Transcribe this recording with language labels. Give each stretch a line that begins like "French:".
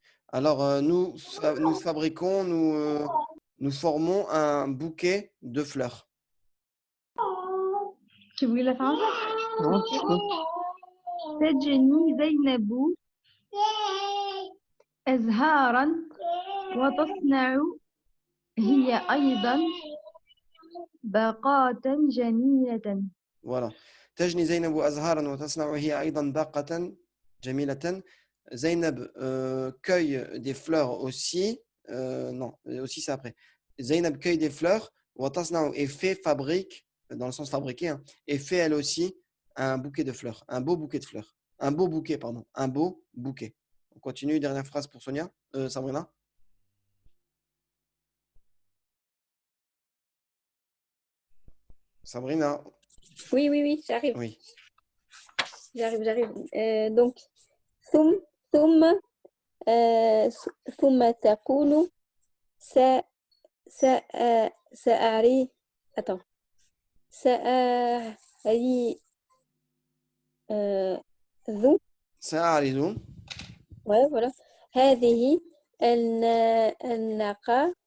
French: Alors, nous fabriquons, nous formons un bouquet de fleurs. Tu voulais la faire
Arabic: تجني زينب أزهارا وتصنع هي أيضا باقات جميلة.
French: Voilà.
Arabic: تجني زينب أزهارا وتصنع هي أيضا باقة جميلة.
French: Zainab cueille des fleurs aussi. Non, aussi c'est après. Zainab cueille des fleurs. وتصنع et fabrique dans le sens fabriqué, hein, et fait elle aussi un bouquet de fleurs, un beau bouquet de fleurs. Un beau bouquet, pardon, un beau bouquet. On continue, dernière phrase pour Sonia, Sabrina. Sabrina, Oui, oui, oui, j'arrive. oui. J'arrive.
Arabic: Donc, ثم ثم ثم تقول س س سأري attends سأري ذو سأعرض ouais voilà هذه الناقة